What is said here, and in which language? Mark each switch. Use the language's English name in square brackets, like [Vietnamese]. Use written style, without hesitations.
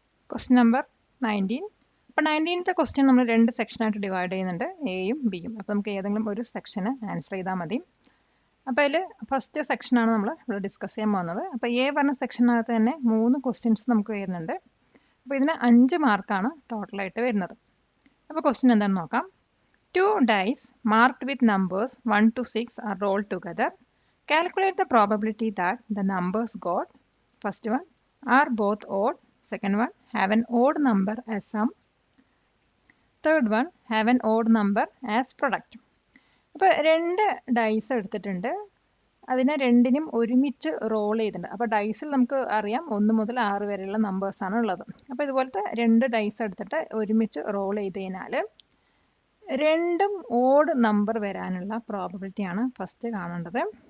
[Malayalam] Question number 19. അപ്പോൾ 19th question നമ്മൾ 2 സെക്ഷനായിട്ട് divide ചെയ്യുന്നുണ്ട്, എയും ബിയും. അപ്പോൾ നമുക്ക് ഏതെങ്കിലും ഒരു സെക്ഷന് ആൻസർ ചെയ്താൽ മതി. അപ്പോൾ അതിൽ ഫസ്റ്റ് സെക്ഷനാണ് നമ്മൾ ഇവിടെ ഡിസ്കസ് ചെയ്യാൻ പോകുന്നത്. അപ്പോൾ എ പറഞ്ഞ സെക്ഷനകത്ത് തന്നെ 3 ക്വസ്റ്റ്യൻസ് നമുക്ക് വരുന്നുണ്ട്. അപ്പോൾ ഇതിന് 5 മാർക്കാണ് ടോട്ടലായിട്ട് വരുന്നത്. അപ്പോൾ ക്വസ്റ്റ്യൻ എന്താണെന്ന് നോക്കാം. [English] 2 dice marked with numbers 1 to 6 are rolled together. Calculate the probability that the numbers got. First one, are both odd. Second one, have an odd number as sum. Third one, have an odd number as product. [Malayalam] അപ്പോൾ 2 dyes എടുത്തിട്ടുണ്ട്, അതിനെ രണ്ടിനും ഒരുമിച്ച് role ചെയ്തിട്ടുണ്ട്. അപ്പോൾ ഡൈസിൽ നമുക്ക് അറിയാം 1 മുതൽ 6 വരെയുള്ള നമ്പേഴ്സാണ് ഉള്ളത്. അപ്പോൾ ഇതുപോലത്തെ 2 ഡൈസ് എടുത്തിട്ട് ഒരുമിച്ച് റോൾ ചെയ്ത് കഴിഞ്ഞാൽ രണ്ടും ഓഡ് നമ്പർ വരാനുള്ള പ്രോബബിലിറ്റിയാണ് ഫസ്റ്റ് കാണേണ്ടത്.